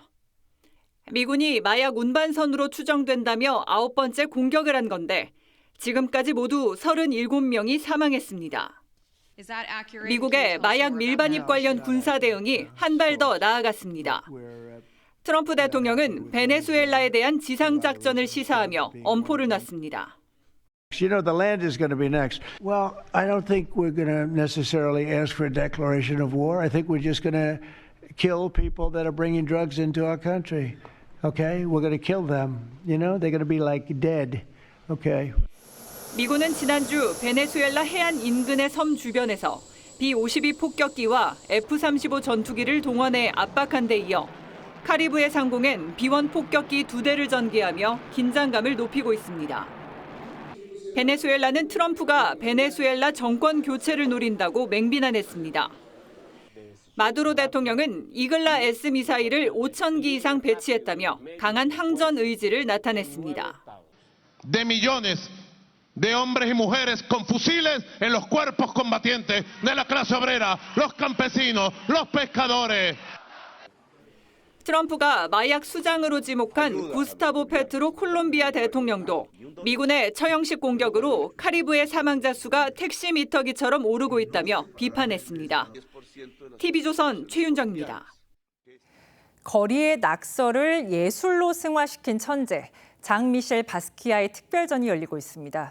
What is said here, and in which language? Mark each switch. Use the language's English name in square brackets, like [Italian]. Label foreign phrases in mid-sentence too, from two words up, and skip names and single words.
[Korean] 미군이 마약 운반선으로 추정된다며 9번째 공격을 한 건데 지금까지 모두 37명이 사망했습니다. 미국의 마약 밀반입 관련 군사 대응이 한 발 더 나아갔습니다. 트럼프 대통령은 베네수엘라에 대한 지상작전을 시사하며 엄포를 놨습니다. [English] You know, the land is going to be next. Well, I don't think we're going to necessarily ask for a declaration of war. I think we're just going to kill people that are bringing drugs into our country. Okay? We're going to kill them. You know, they're going to be like dead. Okay? [Korean] 미군은 지난주 베네수엘라 해안 인근의 섬 주변에서 B-52 폭격기와 F-35 전투기를 동원해 압박한 데 이어 카리브해 상공엔 B-1 폭격기 2대를 전개하며 긴장감을 높이고 있습니다. 베네수엘라는 트럼프가 베네수엘라 정권 교체를 노린다고 맹비난했습니다. 마두로 대통령은 이글라 S 미사일을 5,000기 이상 배치했다며 강한 항전 의지를 나타냈습니다. [Spanish] De millones de hombres y mujeres con fusiles en los cuerpos combatientes de la clase obrera, los campesinos, los pescadores. [Korean] 트럼프가 마약 수장으로 지목한 구스타보 페트로 콜롬비아 대통령도 미군의 처형식 공격으로 카리브해 사망자 수가 택시 미터기처럼 오르고 있다며 비판했습니다. TV조선 최윤정입니다. 거리의 낙서를 예술로 승화시킨 천재 장-미셸 바스키아의 특별전이 열리고 있습니다.